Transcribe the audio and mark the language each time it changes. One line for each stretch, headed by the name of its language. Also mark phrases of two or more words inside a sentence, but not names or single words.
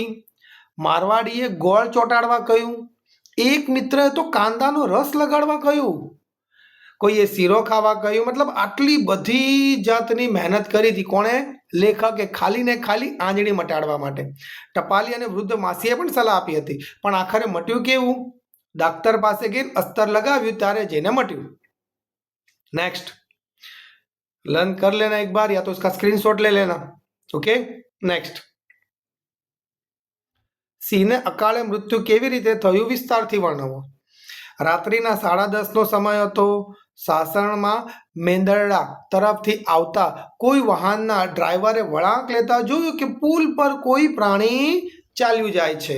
Gujarati: મારવાડીએ ગોળ ચોંટાડવા કહ્યું. એક મિત્રએ તો કાંદાનો રસ લગાડવા કહ્યું. કોઈએ શીરો ખાવા કહ્યું. મતલબ આટલી બધી જાતની મહેનત કરી હતી. કોણે? લેખકે ખાલી ને ખાલી આંજણી મટાડવા માટે. ટપાલી અને વૃદ્ધ માસીએ પણ સલાહ આપી હતી, પણ આખરે મટ્યું કેવું? ડાક્ટર પાસે ગઈને અસ્તર લગાવ્યું ત્યારે જઈને મટ્યું.
Hindi: नेक्स्ट, लर्न कर लेना एक बार या तो इसका स्क्रीनशॉट ले लेना. ओके. नेक्स्ट,
Gujarati: સિંહને અકાળે મૃત્યુ કેવી રીતે થયું વિસ્તારથી વર્ણવો. રાત્રિના 10:30નો સમય હતો. સાસણમાં મેંદરડા તરફથી આવતા કોઈ વાહનના ડ્રાઈવરે વળાંક લેતા જોયું કે પુલ પર કોઈ પ્રાણી ચાલ્યું જાય છે.